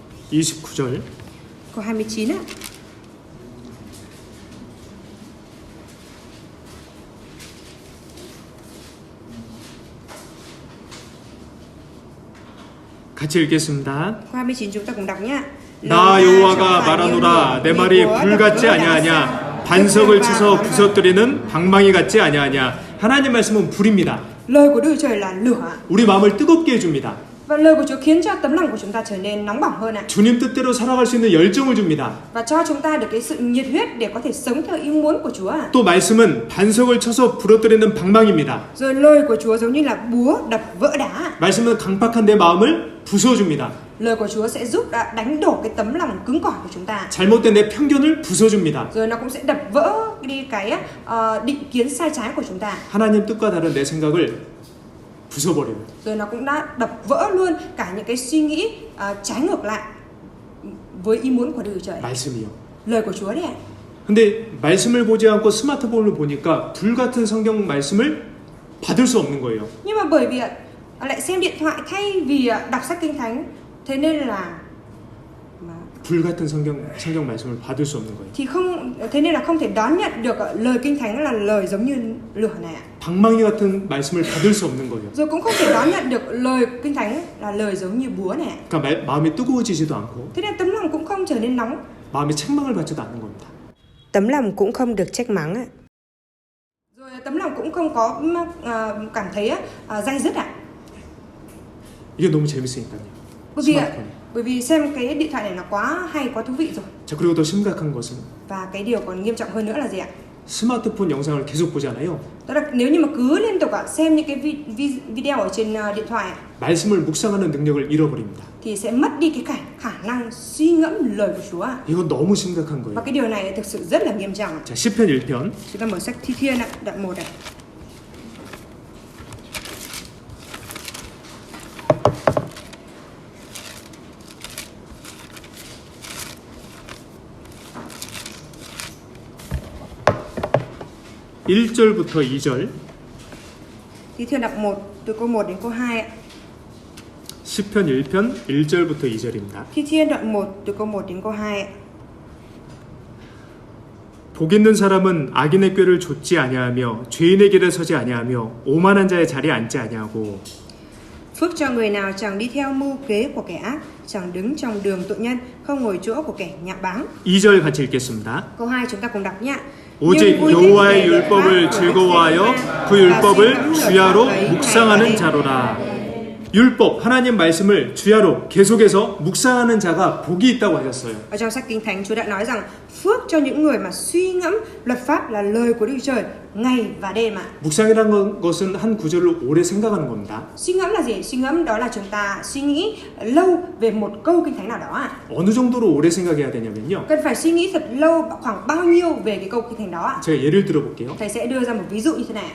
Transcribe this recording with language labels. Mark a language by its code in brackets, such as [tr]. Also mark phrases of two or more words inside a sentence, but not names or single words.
[ko] 29절. [vi] câu 29 á. [ko] 같이 읽겠습니다. [vi] Câu 29 chúng ta cùng đọc nhé. [ko] 나 여호와가 말하노라 내 말이 불 같지 아니하냐 반석을 치서 부서뜨리는 방망이 같지 아니하냐. 하나님 말씀은 불입니다. [vi] Lời của Đức Trời là lửa. [ko] 우리 마음을 뜨겁게 해줍니다. [vi] Và lời của Chúa khiến cho tấm lòng của chúng ta trở nên nóng bỏng hơn ạ. [ko] 주님 뜻대로 살아갈 수 있는 열정을 줍니다. [vi] Và cho chúng ta được cái sự nhiệt huyết để có thể sống theo ý muốn của Chúa ạ. [ko] 또 말씀은 반석을 쳐서 부러뜨리는 방망입니다. [vi] Rồi lời của Chúa giống như là búa đập vỡ đá. [ko] 말씀은 강팍한 내 마음을 부숴줍니다. [vi] Lời của Chúa sẽ giúp đánh đổ cái tấm lòng cứng cỏi của chúng ta. [ko] 잘못된 내 편견을 부숴줍니다. [vi] Rồi nó cũng sẽ đập vỡ đi cái định kiến sai trái của chúng ta. [ko] 하나님 뜻과 다른 내 생각을 부숴버려요. [vi] Rồi nó cũng đã đập vỡ luôn cả những cái suy nghĩ trái ngược lại với ý muốn của Đức Trời. [ko] 말씀이요. [vi] Lời của Chúa đấy ạ. [ko] 근데 말씀을 보지 않고 스마트폰을 보니까 불 같은 성경 말씀을 받을 수 없는 거예요. [vi] Nhưng mà bởi vì lại xem điện thoại thay vì đọc sách kinh thánh, thế nên là [ko] 불 같은 성경 말씀을 받을 수 없는 거예요. [vi] thì thế nên là không thể đón nhận được lời kinh thánh là lời giống như lửa này ạ. [ko] 방망이 같은 말씀을 받을 수 없는 거예요. [vi] Rồi cũng không thể đón nhận được lời kinh thánh là lời giống như búa này ạ. [ko] 그러니까 마음이 뜨거워지지도 않고 [vi] Thế nên tấm lòng cũng không trở nên nóng. [ko] 마음이 책망을 받지도 않는 겁니다. [vi] Tấm lòng cũng không được trách mắng ạ. Rồi tấm lòng cũng không có cảm thấy day dứt ạ. [ko] 이게 너무 재밌으니까요. [vi] Bởi vì xem cái điện thoại này nó quá hay, quá thú vị rồi. [ko] 자, 그리고 더 심각한 것은 [vi] Và cái điều còn nghiêm trọng hơn nữa là gì ạ? [ko] 스마트폰 영상을 계속 보잖아요. [vi] Đó là nếu như mà cứ liên tục xem những cái video ở trên điện thoại [ko] 말씀을 묵상하는 능력을 잃어버립니다. [vi] thì sẽ mất đi cái khả năng suy ngẫm lời của Chúa. [ko] 이건 너무 심각한 [vi] Và [ko] 거예요. [vi] cái điều này thực sự rất là nghiêm trọng. [ko] 자, 시편 1편 [vi] Chúng ta mở sách Thi Thiên ạ, đoạn 1 ạ. [ko] 일절부터 2절. [vi] Thi Thiên đoạn 1 từ câu 1 đến câu 2 ạ. [ko] 시편 1편 1절부터 2절입니다. [vi] Thi Thiên đoạn 1 từ câu 1 đến câu 2 ạ. [ko] 복 있는 사람은 악인의 꾀를 좇지 아니하며 죄인의 길에 서지 아니하며 오만한 자의 자리에 앉지 아니하고 [vi] Phước cho người nào chẳng đi theo mưu kế của kẻ ác, chẳng đứng trong đường tội nhân, không ngồi chỗ của kẻ nhạo báng. [ko] 2절 같이 읽겠습니다. [vi] Câu 2 chúng ta cùng đọc nhé. [ko] 오직 여호와의 율법을 즐거워하여 그 율법을 주야로 묵상하는 자로라. 율법, 하나님 말씀을 주야로 계속해서 묵상하는 자가 복이 있다고 하셨어요. [vi] Ở trong sách Kinh Thánh, Chúa đã nói rằng phước cho những người mà suy ngẫm luật pháp là lời của Đức Trời ngày và đêm ạ. [ko] 묵상이라는 것은 한 구절로 오래 생각하는 겁니다. [vi] Suy ngẫm là gì? Suy ngẫm đó là chúng ta suy nghĩ lâu về một câu Kinh Thánh nào đó ạ. [ko] 어느 정도로 오래 생각해야 되냐면요. [vi] Cần phải suy nghĩ thật lâu, khoảng bao nhiêu về cái câu Kinh Thánh đó ạ? [ko] 제가 예를 들어볼게요. [vi] Thầy sẽ đưa ra một ví dụ như thế này.